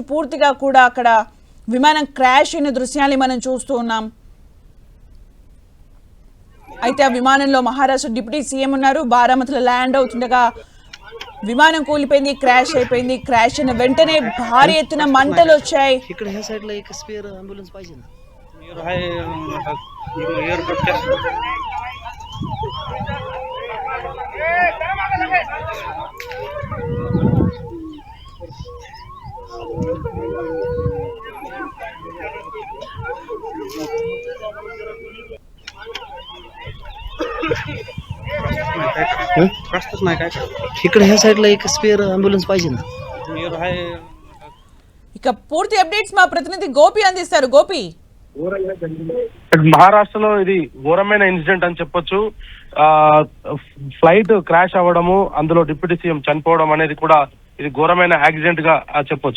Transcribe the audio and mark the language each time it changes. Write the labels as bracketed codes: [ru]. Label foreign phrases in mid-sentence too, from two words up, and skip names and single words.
[te] పూర్తిగా కూడా అక్కడ విమానం క్రాష్ అయిన దృశ్యాన్ని మనం చూస్తూ ఉన్నాం. అయితే ఆ విమానంలో మహారాష్ట్ర డిప్యూటీ సీఎం ఉన్నారు. బారామతిలో ల్యాండ్ అవుతుండగా విమానం కూలిపోయింది, క్రాష్ అయిపోయింది. క్రాష్ అయిన వెంటనే భారీ ఎత్తున మంటలు వచ్చాయి. [mr] प्रस्तुत नाही काय इकडे ह्या साईडला एक स्पेअर ॲम्ब्युलन्स पाहिजे ना. [te] ఇక పూర్తి అప్డేట్స్ మా ప్రతినిధి గోపి అందిస్తారు. గోపి, మహారాష్ట్రలో ఇది ఘోరమైన ఇన్సిడెంట్ అని చెప్పొచ్చు. ఫ్లైట్ క్రాష్ అవ్వడము, అందులో డిప్యూటీ సీఎం చనిపోవడం అనేది కూడా ఇది ఘోరమైన యాక్సిడెంట్ గా చెప్పొచ్చు.